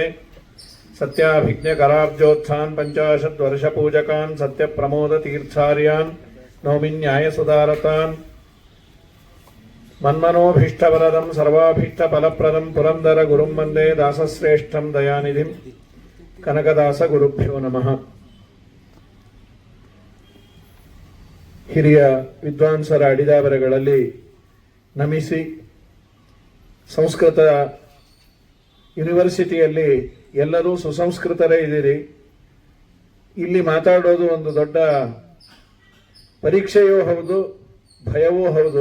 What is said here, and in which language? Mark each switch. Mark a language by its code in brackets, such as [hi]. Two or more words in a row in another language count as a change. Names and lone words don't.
[sa] सत्याभिज्ञकराब्जोत्थान् पञ्चाशद्वर्षपूजकान् सत्यप्रमोदतीर्थार्यान् नौमि न्यायसुधारतान्। मन्मनोभीष्टवरदं सर्वाभीष्टफलप्रदं पुरन्दरगुरुं वन्दे दासश्रेष्ठं दयानिधिं कनकदासगुरुभ्यो नमः। [kn] ಹಿರಿಯ ವಿದ್ವಾಂಸರ ಅಡಿದಾವರೆಗಳಲ್ಲಿ ನಮಿಸಿ, ಸಂಸ್ಕೃತ ಯೂನಿವರ್ಸಿಟಿಯಲ್ಲಿ ಎಲ್ಲರೂ ಸುಸಂಸ್ಕೃತರೇ ಇದ್ದೀರಿ. ಇಲ್ಲಿ ಮಾತಾಡೋದು ಒಂದು ದೊಡ್ಡ ಪರೀಕ್ಷೆಯೂ ಹೌದು, ಭಯವೂ ಹೌದು.